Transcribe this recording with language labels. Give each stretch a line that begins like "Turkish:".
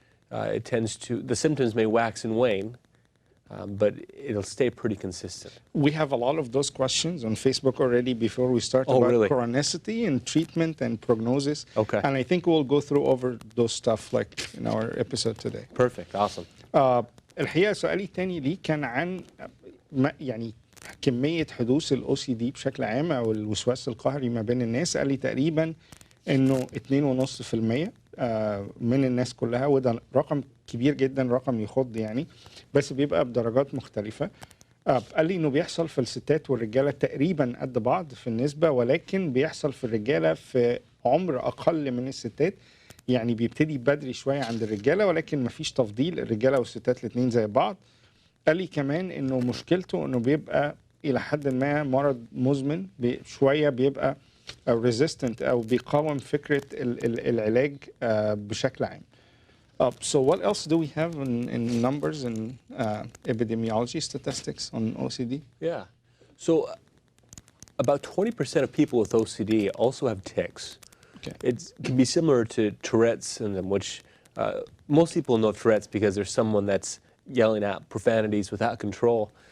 English: The symptoms may wax and wane, but it'll stay pretty consistent. We have a lot of those questions on Facebook already before we start about really? chronicity and treatment and prognosis. Okay. And I think we'll go through over those stuff like in our episode today. Perfect. Awesome.
Arabic: الحقيقة سؤالي الثاني ليه كان عن يعني كمية حدوث ال OCD بشكل عام أو الوسواس القهري ما بين الناس. قال لي تقريبا إنه 2.5% من الناس كلها، وده رقم كبير جدا، رقم يخض يعني، بس بيبقى بدرجات مختلفة. قال لي إنه بيحصل في الستات والرجالة تقريبا قد بعض في النسبة، ولكن بيحصل في الرجالة في عمر أقل من الستات. يعني بيبتدي بدري شوية عند الرجالة، ولكن مفيش تفضيل، الرجالة والستات الاثنين زي بعض. قال لي كمان إنه مشكلته إنه بيبقى إلى حد ما مرض مزمن، شوية بيبقى resistant أو بيقاوم فكرة العلاج بشكل عام.
English: So what else do we have in numbers and epidemiology statistics on OCD? Yeah. So about 20% of people with OCD also have tics. Okay. It can be similar to Tourette's syndrome, which most people know Tourette's because there's someone that's yelling out profanities without control.